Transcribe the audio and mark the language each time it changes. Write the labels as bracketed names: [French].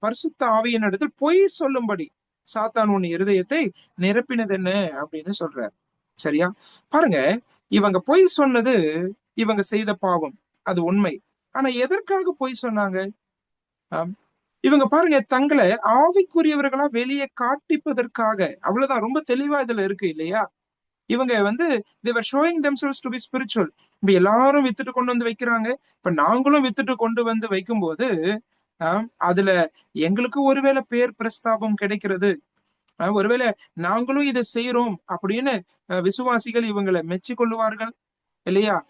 [Tamil] பரிசுத்த ஆவியின் இடத்தில் பொய் சொல்லும்படி சாத்தான் உன் இருதயத்தை நிரப்பினது என்ன அப்படின்னு சொல்றார். சரியா? பாருங்க, இவங்க பொய் சொன்னது இவங்க செய்த பாவம், அது உண்மை. ஆனா எதற்காக பொய் சொன்னாங்க? இவங்க பாருங்க, தங்களை ஆவிக்குரியவர்களா வெளியே காட்டிப்பதற்காக. அவ்வளவுதான், ரொம்ப தெளிவா இதுல இருக்கு இல்லையா? இவங்க வந்து [English] they were showing themselves to be spiritual. [Tamil] இப்ப எல்லாரும் வித்துட்டு கொண்டு வந்து வைக்கிறாங்க. இப்ப நாங்களும் வித்துட்டு கொண்டு வந்து வைக்கும்போது அதுல எங்களுக்கு ஒருவேளை பேர் பிரஸ்தாபம் கிடைக்கிறது, ஒருவேளை நாங்களும் இதை செய்யறோம் அப்படின்னு விசுவாசிகள் இவங்களை மெச்சு கொள்ளுவார்கள் இல்லையா?